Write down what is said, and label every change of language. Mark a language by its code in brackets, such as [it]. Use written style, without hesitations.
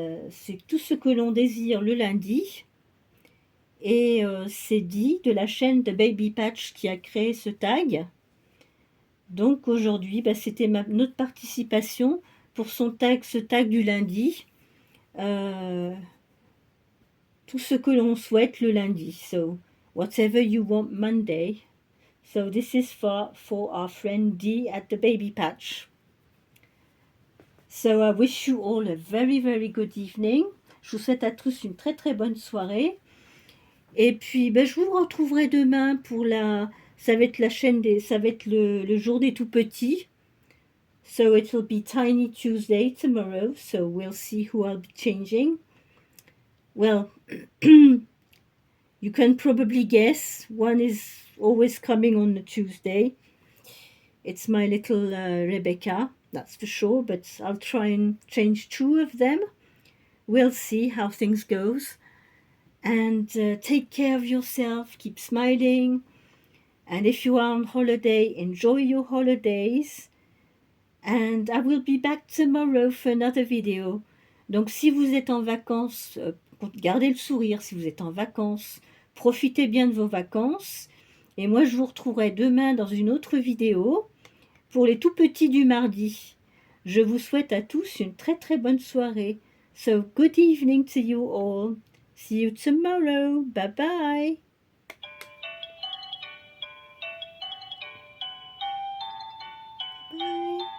[fr] c'est tout ce que l'on désire le lundi. Et c'est Dee de la chaîne de Baby Patch qui a créé ce tag. Donc aujourd'hui, c'était notre participation pour ce tag du lundi. Tout ce que l'on souhaite le lundi. [en] So, whatever you want Monday. So this is for our friend Dee at the Baby Patch. So I wish you all a very, very good evening. [fr] Je vous souhaite à tous une très, très bonne soirée. Et puis, je vous retrouverai demain pour ça va être la chaîne ça va être le jour des tout petits. [en] So it will be Tiny Tuesday tomorrow. So we'll see who I'll be changing. Well, you can probably guess. One is always coming on the Tuesday. It's my little Rebecca, that's for sure. But I'll try and change 2 of them. We'll see how things goes. And take care of yourself, keep smiling, and if you are on holiday, enjoy your holidays, and I will be back tomorrow for another video. [fr] Donc si vous êtes en vacances, gardez le sourire. Si vous êtes en vacances, profitez bien de vos vacances, et moi je vous retrouverai demain dans une autre vidéo pour les tout petits du mardi. Je vous souhaite à tous une très très bonne soirée. [en] So good evening to you all. See you tomorrow. Bye-bye. Bye.